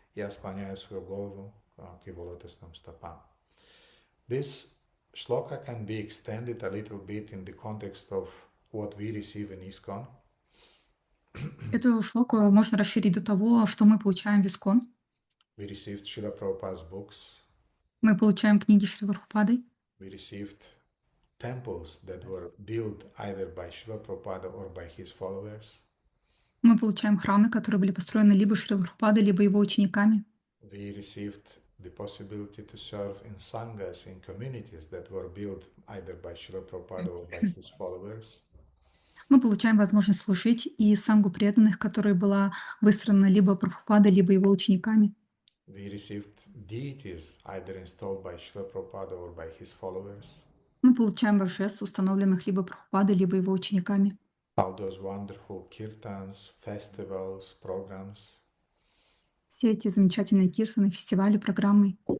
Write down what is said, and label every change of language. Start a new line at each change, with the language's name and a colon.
Russian: Я склоняю свою голову к его лотосным стопам.
English: This shloka can be extended a little bit in the context of what we receive in ISKCON.
Russian: Эту шлоку можно расширить до того, что мы получаем в ISKCON.
English: We received Srila Prabhupada's books.
Russian: Мы получаем книги Шрилы Прабхупады.
English: We received temples that were built either by Srila Prabhupada or by his followers.
Russian: Мы получаем храмы, которые были построены либо Шрилой Прабхупадой, либо его учениками.
English: We received the possibility to serve in sanghas, in communities that were built either by Srila Prabhupada or by his followers.
Russian: Мы получаем возможность служить и сангу преданных, которая была выстроена либо Прабхупадой, либо его учениками.
English: We received deities either installed by Srila Prabhupada or by his followers.
Russian: Мы получаем божеств, установленных либо Прабхупадой, либо его учениками.
English: All those wonderful kirtans, festivals, programs.
Russian: Все эти замечательные киртаны, фестивали, программы.